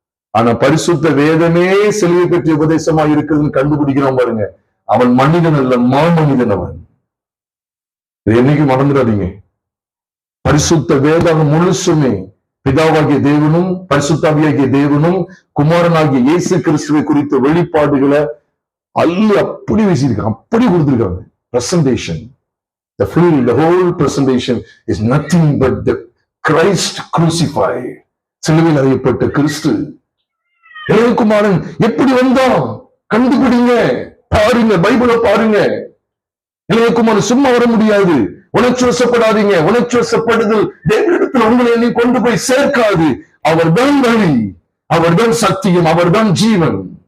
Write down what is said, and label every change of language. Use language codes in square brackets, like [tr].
[ta] ஆனா பரிசுத்த வேதமே செல்வி பெற்ற உபதேசமா இருக்குதுன்னு கண்டுபிடிக்கிறான் பாருங்க, அவன் மனிதன் அல்ல, மாமனிதன் அவன். இது என்னைக்கு மறந்துடாதீங்க. பரிசுத்த வேதாகம் முழுசுமே பிதாவாகிய தேவனும் பரிசுத்தாவியாகிய தேவனும் குமாரனாகிய இயேசு கிறிஸ்துவை குறித்த வெளிப்பாடுகளை அப்படி வீசியிருக்காங்க, அப்படி கொடுத்திருக்காங்க. [en] Presentation, the whole presentation is nothing but the Christ crucified. [ta] சிலுவையில் அறையப்பட்ட கிறிஸ்து. இளையகுமாரன் எப்படி வந்தான் கண்டுபிடிங்க, பாருங்க, பைபிளை பாருங்க. இளையகுமாரன் சும்மா வர முடியாது. உணர்ச்சிவசப்படாதீங்க. உணர்ச்சிவசப்படுதல் தேவனிடத்தில் உங்களை நீ கொண்டு போய் சேர்க்காது. அவர்தான் வழி, அவர்தான் சத்தியம், அவர்தான் ஜீவன்.